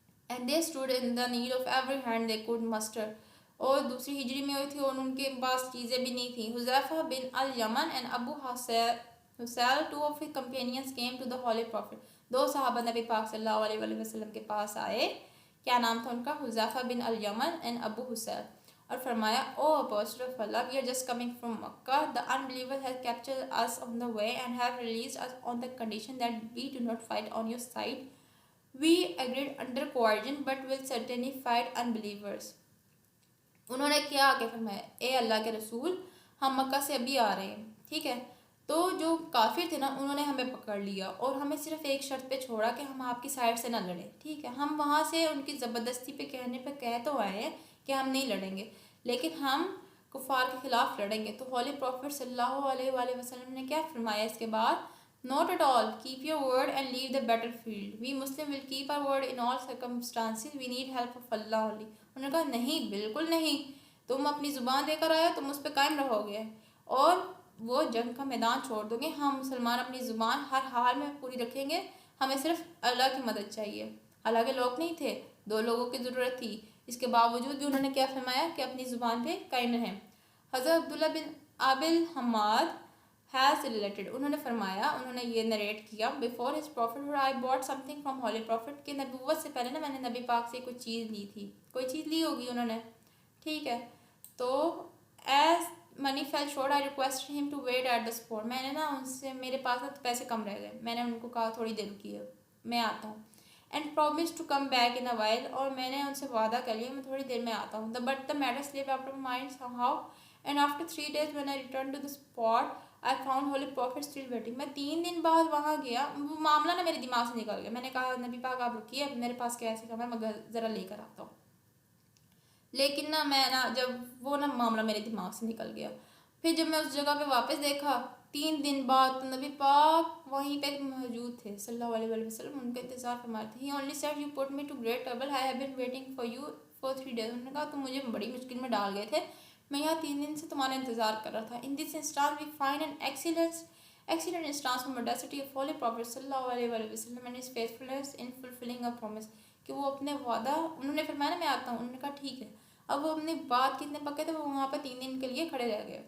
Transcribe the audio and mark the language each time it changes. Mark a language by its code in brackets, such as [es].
[en] and they stood in the need of every hand they could muster، [ur] اور دوسری ہجری میں ہوئی تھی اور ان کے پاس چیزیں بھی نہیں تھیں. حذیفہ بن الیمن and Abu حسیل، [en] two of his companions came to the Holy Prophet، [ur] دو صحابہ نبی پاک صلی اللہ علیہ وسلم کے پاس آئے. کیا نام تھا ان کا؟ [en] حذیفہ بن الیمن and ابو حسیل، اور فرمایا، O apostle of Allah، we are just coming from Makkah، the unbelievers have captured us on the way and have released us on the condition that we do not fight on your side. We agreed under coercion but will certainly fight unbelievers. [ur] انہوں نے کیا آگے فرمایا، اے اللہ کے رسول، ہم مکہ سے ابھی آ رہے ہیں، ٹھیک ہے، تو جو کافر تھے نا انہوں نے ہمیں پکڑ لیا اور ہمیں صرف ایک شرط پہ چھوڑا کہ ہم آپ کی سائڈ سے نہ لڑیں، ٹھیک ہے. ہم وہاں سے ان کی زبردستی پہ کہنے پہ کہہ تو آئے ہیں کہ ہم نہیں لڑیں گے، لیکن ہم کفار کے خلاف لڑیں گے. تو ہولی پروفٹ صلی اللہ علیہ وآلہ وسلم نے کیا فرمایا اس کے بعد؟ [en] Not at all. Keep your word and leave the battlefield. We Muslim will keep our word in all circumstances. We need help of Allah only. [ur] انہوں نے کہا نہیں، بالکل نہیں، تم اپنی زبان دے کر آئے، تم اس پہ قائم رہو گے اور وہ جنگ کا میدان چھوڑ دو گے. ہم مسلمان اپنی زبان ہر حال میں پوری رکھیں گے، ہمیں صرف اللہ کی مدد چاہیے. حالانکہ لوگ نہیں تھے، 2 لوگوں کی ضرورت تھی، اس کے باوجود بھی انہوں نے کیا فرمایا کہ اپنی زبان پہ قائم رہیں. حضرت عبداللہ بن ابل حماد [en] has related، [ur] انہوں نے فرمایا، انہوں نے یہ نریٹ کیا، [en] before his prophet I bought something from holy prophet، [ur] کہ نبوت سے پہلے نا میں نے نبی پاک سے کوئی چیز لی تھی، کوئی چیز لی ہوگی انہوں نے، ٹھیک ہے. تو [en] as money fell short I requested him to wait at the spot، [ur] میں نے نا ان سے، میرے پاس نا پیسے کم رہ گئے، میں نے ان کو کہا تھوڑی دیر رکیے میں آتا ہوں. [en] and promised to come back in a while، [ur] اور میں نے ان سے وعدہ کر لیا میں تھوڑی دیر میں آتا ہوں. [en] but the matter slipped out of my mind somehow، and after 3 days when I returned to the spot I found holy prophet still waiting. [ur] میں 3 دن بعد وہاں گیا, وہ معاملہ نا میرے دماغ سے نکل گیا. میں نے کہا نبی پاک آپ رکیے, میرے پاس کیسے کام ہے, میں ذرا لے کر آتا ہوں. لیکن نا میں نا جب وہ نا معاملہ میرے دماغ سے نکل گیا. پھر جب میں اس جگہ پہ واپس دیکھا 3 دن بعد, تو نبی پاک وہیں پہ موجود تھے صلی اللہ علیہ وسلم, ان کا انتظار فرما رہے تھے. [en] He only said you put me to great trouble. I have been waiting for you for 3 days. [ur] انہوں نے کہا تم مجھے بڑی مشکل میں ڈال گئے تھے, میں یہاں 3 دن سے تمہارا انتظار کر رہا تھا. [en] In this instance we find an excellent instance of modesty of Holy Prophet صلی اللہ علیہ وسلم and his faithfulness in fulfilling a promise. [ur] کہ وہ اپنے وعدہ, انہوں نے فرمایا نا میں آتا ہوں, انہوں نے کہا ٹھیک ہے. اب وہ اپنی بات کتنے پکے تھے, وہ وہاں پہ 3 دن کے لیے کھڑے رہ گئے.